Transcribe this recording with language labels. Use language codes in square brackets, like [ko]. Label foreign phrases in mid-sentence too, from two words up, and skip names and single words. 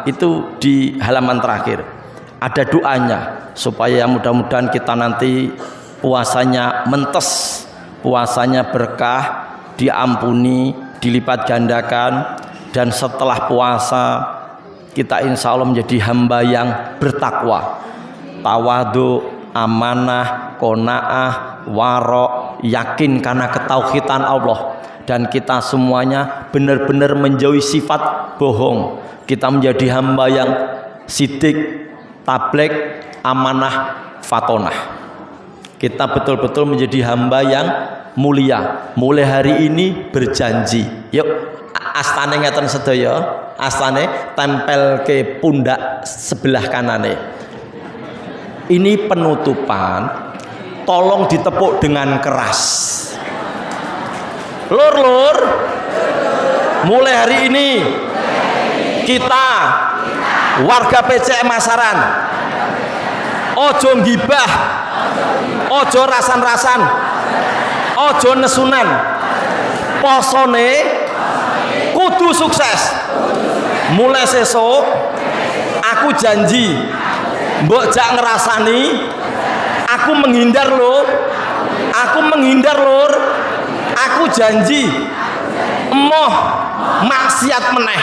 [id] itu di halaman terakhir ada doanya supaya mudah-mudahan kita nanti puasanya mentes, puasanya berkah, diampuni, dilipat gandakan, dan setelah puasa kita [ar] insya Allah [id] menjadi hamba yang bertakwa, tawadu, amanah, qanaah, warok, yakin karena ketauhidan Allah, dan kita semuanya benar-benar menjauhi sifat bohong. Kita menjadi hamba yang sidik, tablek, amanah, fatonah. Kita betul-betul menjadi hamba yang mulia. Mulai hari ini berjanji, yuk [jv] astane ngeten sedaya, astane [id] tempel ke pundak sebelah kanane. Ini penutupan, tolong ditepuk dengan keras. [jv] Lur, [id] mulai hari ini kita warga PCM Masaran [jv] ojo ngibah, ojo rasan-rasan, ojo nesunan, posone kudu sukses. Mulai sesuk aku janji mbok jak ngerasani, aku menghindar lur, aku janji emoh maksiat meneh.